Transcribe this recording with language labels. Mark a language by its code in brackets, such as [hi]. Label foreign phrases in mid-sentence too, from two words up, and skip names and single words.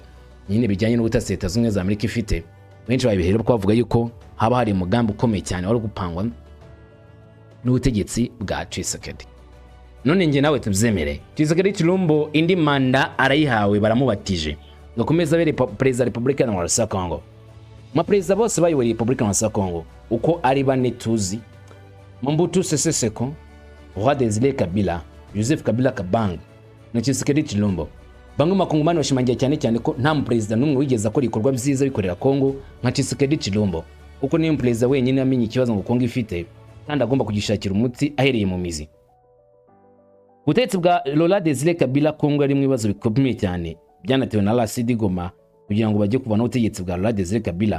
[rw] Nyine bijyanye n'ubutasi Leta Zunze za Amerika ifite, benshi babihera ko bavuga yuko haba hari umugambi ukomeye cyane wari gupangwa n'ubutegetsi bwa Tshisekedi. None nge nawe tubyemere Tshisekedi Tshilombo indi manda arayihawe baramubatije ngakomeza bere Perezida Repubulika ya Kongo. Maperezida bose bayoboye Repubulika ya Kongo uko ari bane tuzi: Mobutu Sese Seko, Roi Desire Kabila, Joseph Kabila Kabange na Tshisekedi Tshilombo. Bamwe makongomani bashimangiye cyane ko nta muperezida n'umwe wigeze akora ikorwa byiza bikorera Kongo nka Tshisekedi Tshilombo, uko niyo muperezida wenyine amenye ikibazo ngo Kongo ifite kandi agomba kugishakira umuti ahereye mu mizi. Ubutegetsi bwa Roi Desire Kabila Kongo ari mu bibazo bikomeye cyane byanatewe na Lasidi Goma kugira ngo bajye kubana ubutegetsi bwa Roi Desire Kabila.